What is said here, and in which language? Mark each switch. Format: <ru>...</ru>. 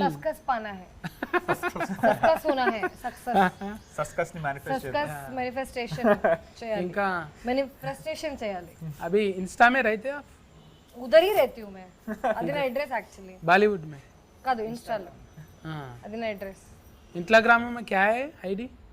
<hi>Success पाना है, success होना है,</hi> <te>सक्सेस ని मैनिफेस्टेशन చేయాలి, ఇంకా मैनिफेस्टेशन చేయాలి.</te> <hi>अभी इंस्टा में रहते आप? उधर ही रहती हूँ मैं,</hi> <te>అది నా అడ్రస్ యాక్చువల్లీ.</te> <hi>बॉलीवुड में</hi> <te>కాదు, ఇన్స్టాలో. అది నా అడ్రస్.</te> <hi>इंस्टाग्राम में क्या है आईडी?</hi>